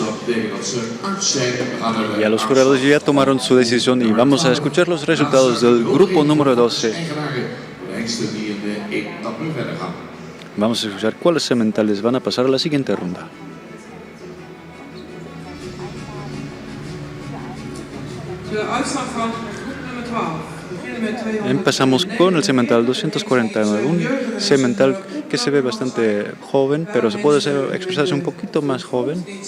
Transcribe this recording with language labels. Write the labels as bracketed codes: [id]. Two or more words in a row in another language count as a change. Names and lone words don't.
[nl] Dat betekent dat ze uit zijn. We gaan er [es] Ya los jurados ya tomaron su decisión y vamos a escuchar los resultados del grupo número 12. Vamos a escuchar cuáles sementales van a pasar a la siguiente ronda. Empezamos con el semental 249, un semental que se ve bastante joven, pero se puede expresarse un poquito más joven.